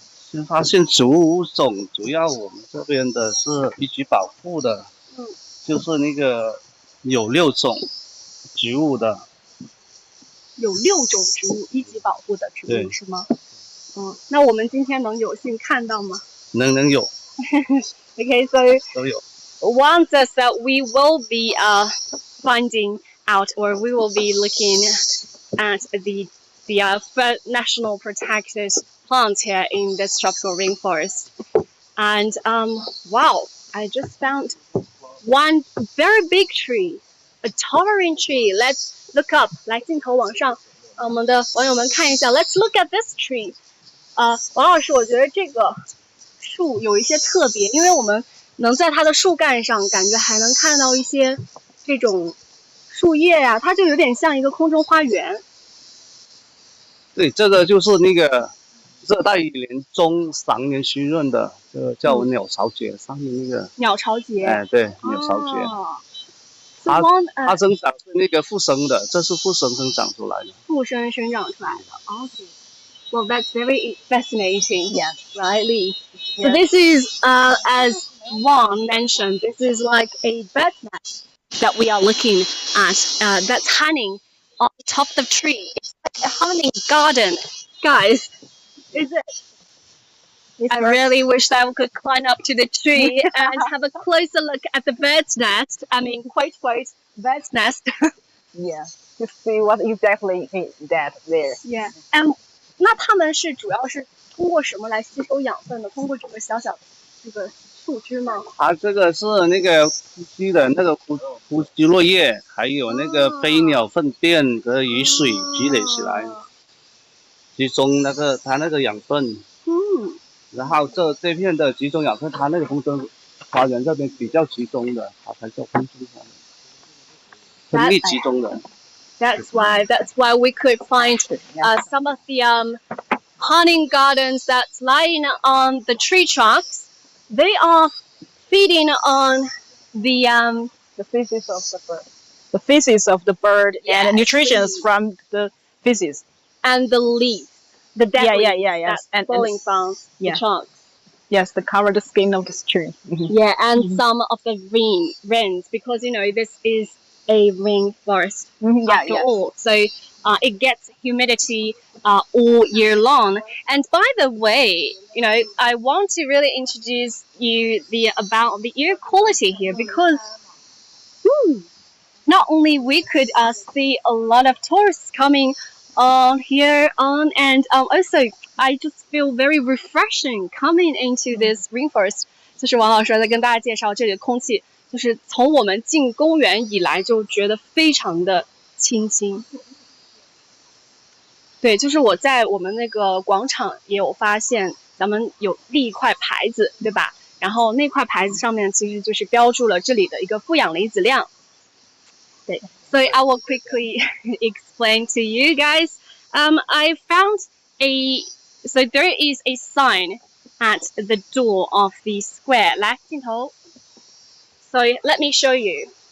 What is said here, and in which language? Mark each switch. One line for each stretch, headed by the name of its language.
Chinese: 新发现植物物种，主要我们这边的是一级保护的，就是那个有6种植物的，有6种植物一级保护的植物是吗？那我们今天能有幸看到吗？能有。
English: Okay, so
Chinese: 都有。
English: One says that we will be finding out, or we will be looking at the national protected plants here in this tropical rainforest. And wow, I just found one very big tree, a towering tree. Let's look up.
Chinese: 来，镜头往上，我们的网友们看一下。
English: Let's look at this tree.
Chinese: 王老师，我觉得这个树有一些特别，因为我们能在它的树干上感觉还能看到一些这种树叶呀，它就有点像一个空中花园。对，这个就是那个热带雨林中常年湿润的，叫鸟巢蕨上面那个。鸟巢蕨。哎，对，鸟巢蕨。它生长是那个附生的，这是附生生长出来的。附生生长出来的 ，OK.
English: Well, that's very fascinating. Yes, right, Lee. So this is, as Wang mentioned, this is like a bird nest that we are looking at. That's hanging on top of the tree. It's like a honey garden, guys. Is it? I really wish that we could climb up to the tree and have a closer look at the bird's nest. I mean, quote, bird's nest. Yeah, to see what exactly is that there. Yeah, and
Chinese: 那它们是主要是通过什么来吸收养分的？通过这个小小的这个树枝吗？它这个是那个呼吸的那个呼吸落叶，还有那个飞鸟粪便和雨水积累起来，集中它那个养分。然后这片的集中养分，它那个风筝花园这边比较集中的，它才叫风筝花园，分力集中的。
English: That's why we could find some of the honey gardens that's lying on the tree trunks. They are feeding on the feces of the bird. The feces of the bird and the nutrition from the feces. And the leaves, the dead leaves yes. that's falling from the trunks. Yes, to cover the skin of the tree. Yeah, and some of the rains, because this is a rainforest after all. So it gets humidity all year long. And by the way, I want to really introduce you about the air quality here, because not only we could see a lot of tourists coming here on, and also I just feel very refreshing coming into this rainforest.
Chinese: 就是王老师在跟大家介绍这里的空气，就是从我们进公园以来就觉得非常的清新。对，就是我在我们那个广场也有发现，咱们有立一块牌子，对吧？然后那块牌子上面其实就是标注了这里的一个负氧离子量。
English: 对 ，So I will quickly explain to you guys. I found so there is a sign at the door of the square.
Chinese: 来，镜头。
English: So let me show you.